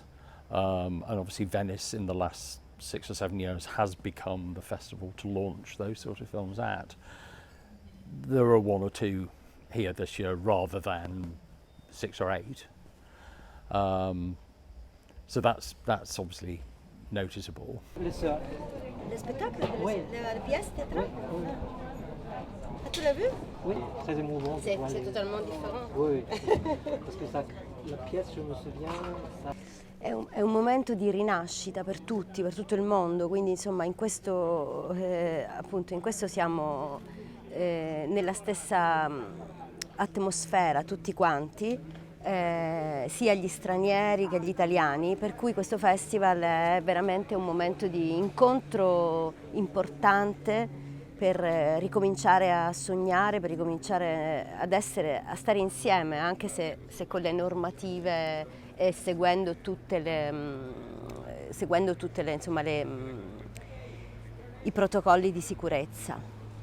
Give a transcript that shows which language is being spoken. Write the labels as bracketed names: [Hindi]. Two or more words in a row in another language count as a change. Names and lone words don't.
[English] And obviously Venice in the last 6 or 7 years has become the festival to launch those sort of films at. There are 1 or 2 here this year rather than 6 or 8. So that's obviously noticeable. [French] Le spectacle, la pièce théâtrale. Ah, tu l'as vu? Oui, très émouvant. C'est totalement différent. Oui, parce que la pièce, je me souviens, ça... [Italian] È un momento di rinascita per tutti, per tutto il mondo, quindi insomma in questo, appunto, in questo siamo nella stessa atmosfera tutti quanti, sia gli stranieri che gli italiani, per cui questo festival è veramente un momento di incontro importante per ricominciare a sognare, per ricominciare a stare insieme, anche se con le normative e seguendo tutte le insomma, i protocolli di sicurezza.